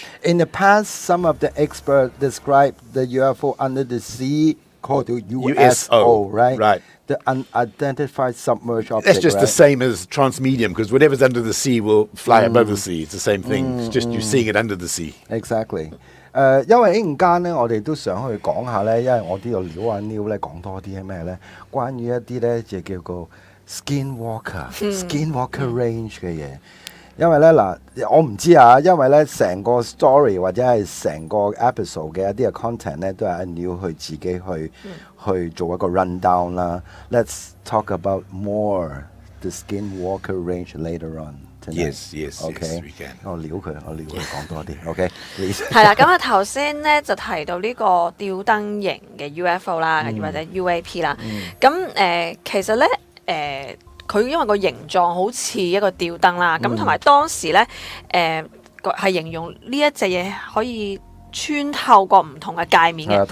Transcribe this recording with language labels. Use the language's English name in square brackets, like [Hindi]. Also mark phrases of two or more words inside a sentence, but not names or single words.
[English] In the past, some of the experts described the UFO under the sea called the USO, right? Right. The unidentified submerged object. That's just the same as transmedium, because whatever's under the sea will fly above the sea. It's the same thing. It's just you're seeing it under the sea. Exactly. [Cantonese] 因為呢陣間咧，我哋都想去講下咧，因為我呢度撩阿 Neil 咧講多啲係咩咧？關於一啲咧就叫做 [English] skinwalker range [Cantonese] 嘅嘢。因為咧嗱，我唔知啊，因為咧成個 story 或者係成個 episode 嘅一啲嘅 content 咧，都係阿 Neil 去自己去做一個 rundown 啦。 [English] Let's talk about more the skinwalker range later on. Yes, okay. We can. [Cantonese] 我撩佢講多啲 ， [English] OK， please。 [Cantonese] 係啦，咁啊頭先咧就提到呢個吊燈型嘅 UFO 啦，或者 UAP 啦。咁其實咧佢因為個形狀好似一個吊燈啦，咁同埋當時咧係形容呢一隻嘢可以穿透過唔同嘅界面嘅，